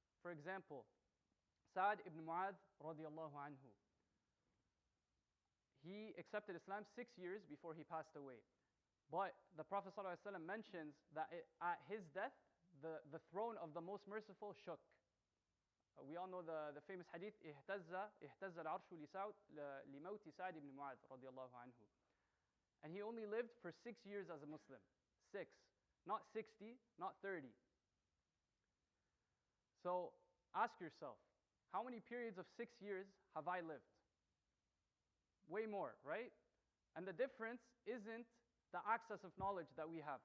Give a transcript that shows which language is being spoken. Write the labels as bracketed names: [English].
[English] For example, Sa'd ibn Mu'adh radiallahu anhu. He accepted Islam 6 years before he passed away. But the Prophet ﷺ mentions that at his death, the throne of the Most Merciful shook. We all know the famous hadith, [Arabic] اهتز العرش لموت سعد بن معاذ رضي الله عنه. [English] And he only lived for 6 years as a Muslim. 6, not 60, not 30. So ask yourself, how many periods of 6 years have I lived? Way more, right? And the difference isn't the access of knowledge that we have.